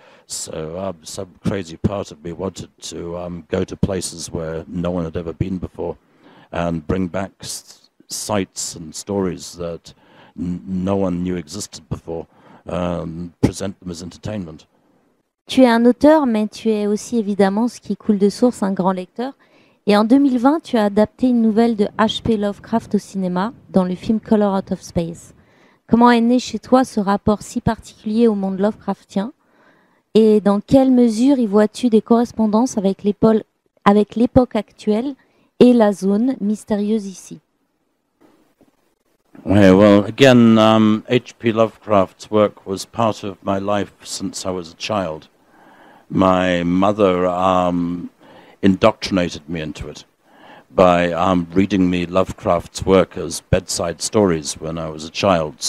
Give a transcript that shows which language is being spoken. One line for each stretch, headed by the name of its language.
English: So some crazy part of me wanted to go to places where no one had ever been before and bring back sights and stories that no one knew existed before, present them as entertainment.
French: Tu es un auteur, mais tu es aussi évidemment, ce qui coule de source, un grand lecteur. Et en 2020, tu as adapté une nouvelle de H.P. Lovecraft au cinéma, dans le film Color Out of Space. Comment est né chez toi ce rapport si particulier au monde Lovecraftien? Et dans quelle mesure y vois-tu des correspondances avec l'époque actuelle et la zone mystérieuse ici?
English: Well, again, H.P. Lovecraft's work was part of my life since I was a child. My mother indoctrinated me into it by reading me Lovecraft's work as bedside stories when I was a child.